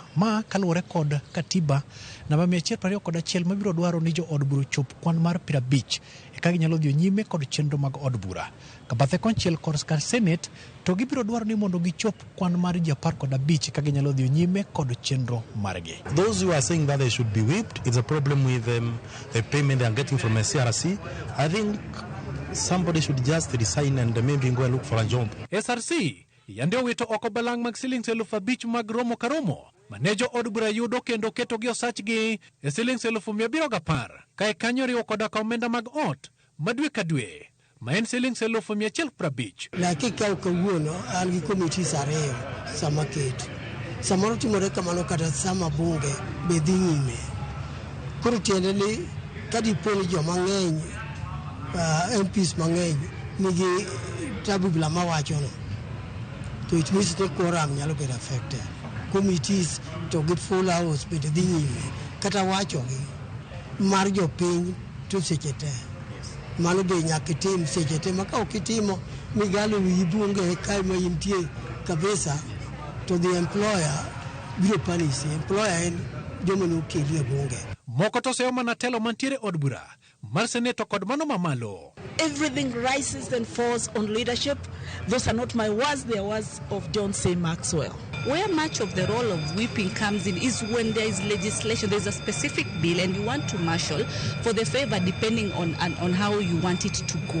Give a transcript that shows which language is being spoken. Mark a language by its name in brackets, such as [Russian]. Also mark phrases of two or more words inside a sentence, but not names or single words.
[Luo (Kenya and Tanzania)] Ma kaluwore kod katiba namba 121 mabiro dwaro ni jo od bura chop kwan mar 50 e kaka ginyalo dhi nyime kod chenro mag od bura. Kabathe konchiel kod skar Senate to gibiro dwaro ni mondo gichop kwan mar 15 kaka ginyalo dhi nyime kod chenro margi. [English] Those who are saying that they should be whipped, it's a problem with the payment they are getting from a CRC. I think somebody should just resign and maybe go and look for a job. [Luo (Kenya and Tanzania)] SRC yande owito oko balang' mag silings 5,000 mag romo ka romo manejo od bura yudo kendo keto gi osachgi e silings 710 kae kanyo riwo koda ka omenda mag ot madwe ka dwe ma en silings 150. Lakini kawuono an gi committees ariyo sama keto. Samoro timore kamano kata sama bunge be dhi nyime. Koro tiende ni kadipo ni joma ng'eny MPs mang'eny nigi tabu bila mawachono to [English] it means the quorum [Luo (Kenya and Tanzania)] nyalo bedo affected. [English] Committees to get full hours [Luo (Kenya and Tanzania)] bedo dhi nyime kata wachogi mar jopiny to seche te. Mano be nyaka tim seche te maka ok itimo migalo wi bunge kai ma intie kabisa to [English] the employer [Luo (Kenya and Tanzania)] biro [English] punish employer [Luo (Kenya and Tanzania)] en jomo no keli bunge. Moko to seyo mana telo mantiere od bura mar Senate kod mano mamalo. [English] Everything rises and falls on leadership. Those are not my words, they are words of John C. Maxwell. Where much of the role of whipping comes in is when there is legislation, there is a specific bill and you want to marshal for the favor depending on how you want it to go.